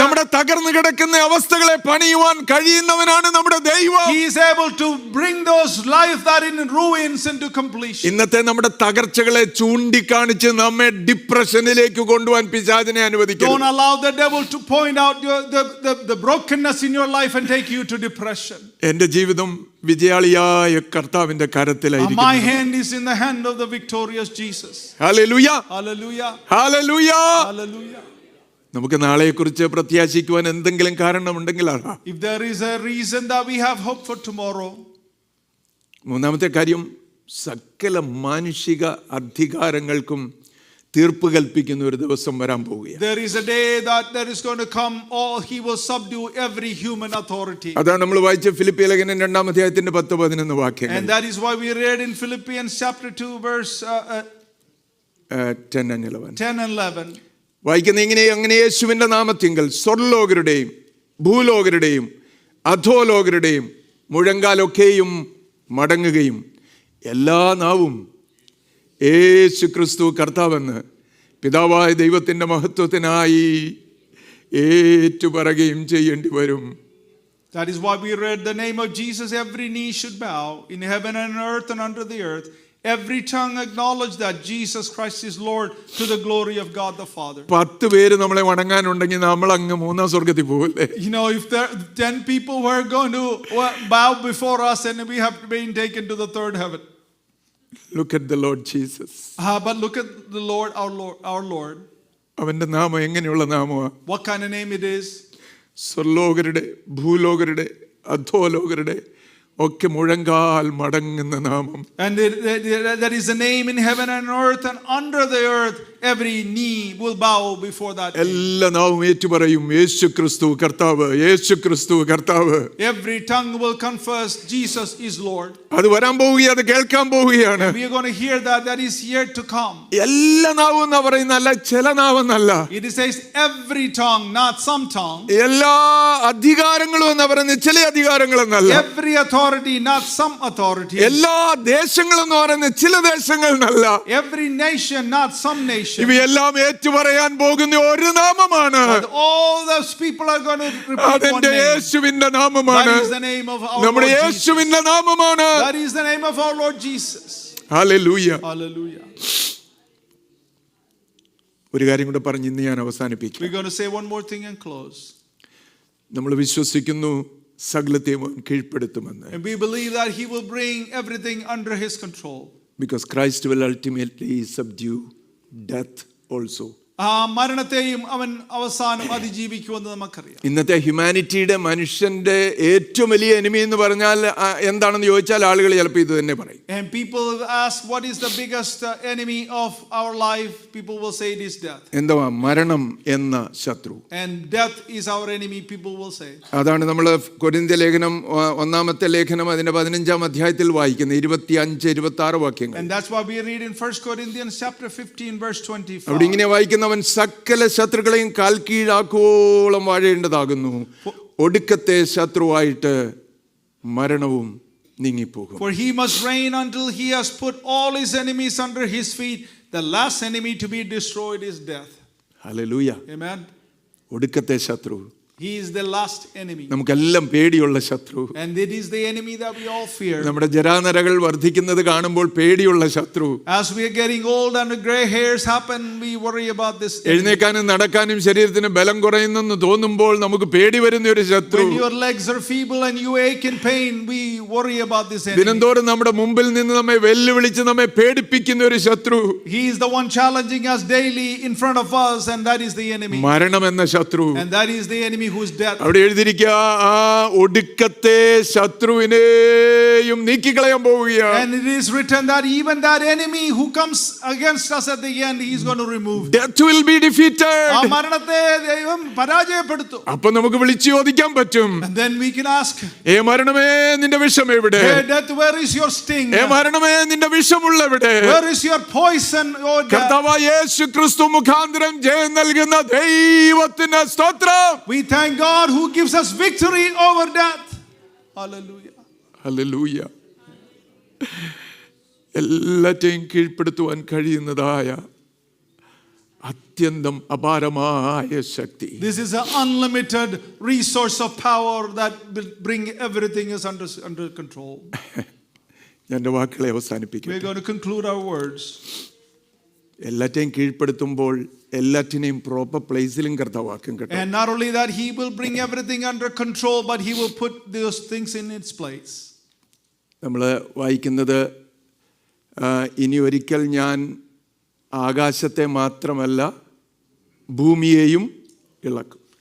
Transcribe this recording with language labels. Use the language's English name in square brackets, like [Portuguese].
[Malayalam] നമ്മുടെ തകർന്നു കിടക്കുന്ന അവസ്ഥകളെ പണിയുവാൻ കഴിയുന്നവനാണ് നമ്മുടെ ദൈവം. [English] He is able to bring those life that in ruins into completion. [Malayalam] ഇന്നത്തെ നമ്മുടെ തകർച്ചകളെ ചൂണ്ടിക്കാണിച്ച് നമ്മെ ഡിപ്രഷനിലേക്ക് കൊണ്ടുപോകാൻ പിശാചിനെ അനുവദിക്കരുത്. [English] Don't allow the devil to point out the brokenness in your life and take you to depression. [Malayalam] എന്റെ ജീവിതം വിജയാളിയായ കർത്താവിന്റെ കരത്തിലായിരിക്കുന്നു. [English] My hand is in the hand of the victorious Jesus. [Malayalam] Hallelujah, [English] Hallelujah. [Malayalam] Hallelujah. [English] Hallelujah. [Malayalam] നമുക്ക് നാളെക്കുറിച്ച് പ്രത്യാശിക്കുവാൻ എന്തെങ്കിലും കാരണമുണ്ടെങ്കിൽ [English] If there is a reason that we have hope for tomorrow. [Malayalam] മൂന്നാമത്തെ കാര്യം, സകല മാനുഷിക അധികാരങ്ങൾക്കും തീർപ്പ് കൽപ്പിക്കുന്ന ഒരു ദിവസം വരാൻ പോവുകയാണ്. [English] There is a day that there is going to come, he will subdue every human authority. [Malayalam] അതാണ് നമ്മൾ വായിച്ച ഫിലിപ്പിയ ലേഖനം 2-ാം അധ്യായത്തിന്റെ 10-11 വാക്യങ്ങൾ. [English] And that is why we read in Philippians chapter 2 verse 10 and 11. 10 and 11. [Malayalam] വായിക്കുന്ന ഇങ്ങനെ, അങ്ങനെ യേശുവിന്റെ നാമത്തിങ്കൽ സ്വർലോകരുടെയും ഭൂലോകരുടെയും അധോലോകരുടെയും മുഴങ്കാലൊക്കെയും മടങ്ങുകയും എല്ലാ നാവും യേശു ക്രിസ്തു കർത്താവെന്ന് പിതാവായ ദൈവത്തിന്റെ മഹത്വത്തിനായി ഏറ്റുപറയുകയും ചെയ്യേണ്ടി വരും. [English] That is why we read the name of Jesus, every knee should bow in heaven and earth and under the earth. Every tongue acknowledge that Jesus Christ is Lord to the glory of God the Father. 10 [Malayalam] പേര് നമ്മളെ വണങ്ങാനുണ്ടെങ്കിൽ നമ്മൾ അങ്ങ് 3-ാം സ്വർഗ്ഗത്തിൽ പോവില്ലേ? [English] You know, if there 10 people were going to bow before us and we have been taken to the third heaven. Look at the Lord Jesus. But look at the Lord, our Lord. [Malayalam] അവന്റെ നാമം എങ്ങനെയുള്ള നാമമാണ്? [English] What kind of name it is? [Malayalam] സ്വർലോകരുടെ ഭൂലോകരുടെ അധോലോകരുടെ ഒക്കെ മുഴങ്കാൽ മടങ്ങുന്ന നാമം. [English] And there is a name in heaven and earth and under the earth. Every knee will bow before that name. [Malayalam] എല്ലാ നാവും ഏറ്റുപറയും യേശു ക്രിസ്തു കർത്താവ്, യേശു ക്രിസ്തു കർത്താവ്. [English] Every tongue will confess Jesus is Lord. [Malayalam] അത് വരാൻ പോവുകയാണ്, അത് കേൾക്കാൻ പോവുകയാണ്. [English] We are going to hear that is yet to come. [Malayalam] എല്ലാ നാവും എന്ന് പറയുന്നല്ല, ചില നാവെന്നല്ല. [English] It says every tongue, not some tongue. [Malayalam] എല്ലാ അധികാരങ്ങളും എന്ന് പറയുന്നത് ചില അധികാരങ്ങളെന്നല്ല. [English] Every authority, not some authority. [Malayalam] എല്ലാ ദേശങ്ങളും എന്ന് പറയുന്നത് ചില ദേശങ്ങൾ എന്നല്ല. [English] Every nation, not some nation. [Malayalam] ഇവയെല്ലാം ഏറ്റുപറയാൻ പോകുന്ന ഒരു നാമമാണ്. [English] All those people are going to repeat one [Malayalam] അതെന്റെ [English] name. [Malayalam] യേശുവിന്റെ നാമമാണ്. [English] That is the name of our [Malayalam] നമ്മുടെ [English] Lord [Malayalam] യേശുവിന്റെ [English] Jesus. [Malayalam] നാമമാണ്. [English] That is the name of our Lord Jesus. [Malayalam] Hallelujah. [English] Hallelujah. [Malayalam] ഒരു കാര്യം കൂടെ പറഞ്ഞ് ഇന്ന് ഞാൻ അവസാനിപ്പിക്കും. [English] We're going to say one more thing and close. [Malayalam] നമ്മൾ വിശ്വസിക്കുന്നു സകലത്തെയും കീഴ്പ്പെടുത്തുമെന്ന്. [English] And we believe that he will bring everything under his control. Because Christ will ultimately subdue death also. [Malayalam] മരണത്തെയും അവൻ അവസാനം അതിജീവിക്കുമെന്ന് നമുക്കറിയാം. ഇന്നത്തെ ഹ്യൂമാനിറ്റിയുടെ മനുഷ്യന്റെ ഏറ്റവും വലിയ എനിമി എന്ന് പറഞ്ഞാൽ എന്താണെന്ന് ചോദിച്ചാൽ ആളുകൾ ചിലപ്പോൾ ഇത് തന്നെ പറയും. [English] And people ask what is the biggest enemy of our life? People will say it is death. [Malayalam] എന്തുവാ? മരണം എന്ന ശത്രു. [English] And death is our enemy, people will say. [Malayalam] അതാണ് നമ്മൾ കൊരിന്ത്യ ലേഖനം 1-ാമത്തെ ലേഖനം അതിന്റെ 15-ാം അധ്യായത്തിൽ വായിക്കുന്നത് 25-26 വാക്യങ്ങൾ. [English] And that's why we read in 1 Corinthians chapter 15 verse 25. [Malayalam] അവിടെ ഇങ്ങനെ വായിക്കുന്ന, അവൻ സകല ശത്രുക്കളെയും കാൽ കീഴാക്കോളം വാഴേണ്ടതാകുന്നു, ഒടുക്കത്തെ ശത്രുവായിട്ട് മരണവും നീങ്ങിപ്പോകും. [English] For he must reign until he has put all his enemies under his feet. The last enemy to be destroyed is death. [Malayalam] Hallelujah. [English] Amen. [Malayalam] ഒടുക്കത്തെ ശത്രു [English] He is the last enemy. [Malayalam] നമുക്കെല്ലാം പേടിയുള്ള ശത്രു. [English] And it is the enemy that we all fear. [Malayalam] നമ്മുടെ ജരാനരകൾ വർദ്ധിക്കുന്നത് കാണുമ്പോൾ പേടിയുള്ള ശത്രു. [English] As we are getting old and the gray hairs happen, we worry about this. [Malayalam] എഴുന്നേക്കാനും നടക്കാനും ശരീരത്തിന് ബലം കുറയുന്നെന്ന് തോന്നുമ്പോൾ നമുക്ക് പേടി വരുന്ന ഒരു ശത്രു. [English] When your legs are feeble and you ache in pain, we worry about this enemy. [Malayalam] ദിനംതോറും നമ്മുടെ മുമ്പിൽ നിന്ന് നമ്മെ വെല്ലുവിളിച്ച് നമ്മെ പേടിപ്പിക്കുന്ന ഒരു ശത്രു. [English] He is the one challenging us daily in front of us, and that is the enemy. [Malayalam] മരണം എന്ന ശത്രു. [English] And that is the enemy who is death. [Malayalam] അവിടെ എഴുതിയിരിക്കുക ആ ഒടുക്കത്തെ ശത്രുവിനെയും നീക്കിക്കളയാൻ പോവുകയാണ്. [English] And it is written that even that enemy who comes against us at the end, he is going to remove. Death will be defeated. [Malayalam] ആ മരണത്തെ ദൈവം പരാജയപ്പെടുത്തും. അപ്പോൾ നമുക്ക് വിളിച്ചു ചോദിക്കാൻ പറ്റും. [English] And then we can ask, [Malayalam] മരണമേ നിന്റെ വിഷം എവിടെ? [English] Hey death, where is your sting? [Malayalam] മരണമേ നിന്റെ വിഷമുള്ള എവിടെ? [English] Where is your poison, O death? [Malayalam] കർത്താവായ യേശു ക്രിസ്തു മുഖാന്തരം ജയം നൽകുന്ന ദൈവത്തിന് സ്തോത്രം. [English] We thank God who gives us victory over death. Hallelujah. [Malayalam] Hallelujah. എല്ലാറ്റെയും കീഴ്പ്പെടുത്തുവാൻ കഴിയുന്നതായ അത്യന്തം അപാരമായ ശക്തി. [English] This is an unlimited resource of power that will bring everything is under control. [Malayalam] ഞാൻ എൻ്റെ വാക്കുകളെ [English] We are [Malayalam] അവസാനിപ്പിക്കും. [English] going to conclude our words. [Malayalam] എല്ലാറ്റെയും കീഴ്പ്പെടുത്തുമ്പോൾ എല്ലാറ്റിനെയും [English] proper പ്ലേസിലും [Malayalam] കർത്താവാക്കും കേട്ടോ. [English] And not only that, he will bring everything under control, but he will put those things in its place. [Malayalam] നമ്മൾ വായിക്കുന്നത് ഇനി ഒരിക്കൽ ഞാൻ ആകാശത്തെ മാത്രമല്ല ഭൂമിയെയും ഇളക്കും.